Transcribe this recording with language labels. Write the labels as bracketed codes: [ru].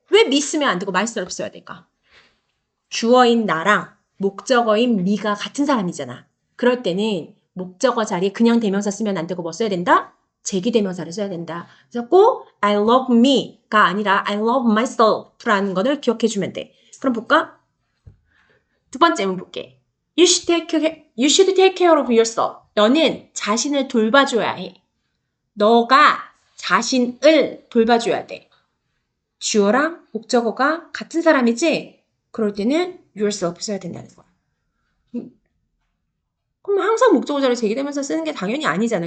[ko] 왜 me 쓰면 안 되고 myself 써야 될까? 주어인 나랑 목적어인 me가 같은 사람이잖아. 그럴 때는 목적어 자리에 그냥 대명사 쓰면 안 되고 뭐 써야 된다? 제기대명사를 써야 된다. 그래서 꼭 [en] I love me [ko] 가 아니라 [en] I love myself [ko] 라는 거를 기억해 주면 돼. 그럼 볼까? 두 번째 문 볼게. [en] You should take care of yourself. [ko] 너는 자신을 돌봐줘야 해. 너가 자신을 돌봐줘야 돼. 주어랑 목적어가 같은 사람이지? 그럴 때는 yourself 써야 된다는 거야. 그럼 항상 목적어 자리에 제기되면서 쓰는 게 당연히 아니잖아.